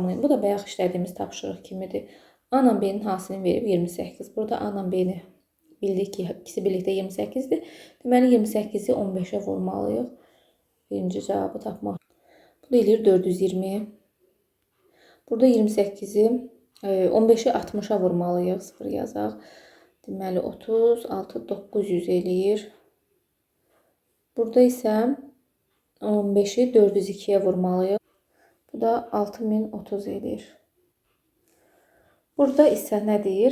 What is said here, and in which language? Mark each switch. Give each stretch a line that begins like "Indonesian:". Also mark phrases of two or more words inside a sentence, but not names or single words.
Azerbaijani: Bu da bayaq işlədiyimiz tapşırıq kimidir. A ilə B-nin hasilini verib 28. Burada A ilə B-ni bildik ki, ikisi birlikdə 28-dir. Deməli, 28-i 15-ə vurmalıyıq. Birinci cavabı tapmaq. Bu da eləyir 420. Burada 28-i 15-i 60-a vurmalıyıq. 0 yazaq. Deməli, 36, 900 eləyir. Burada isə 15-i 402-yə vurmalıyıq. Bu da 6030 eləyir. Burada isə nə deyir?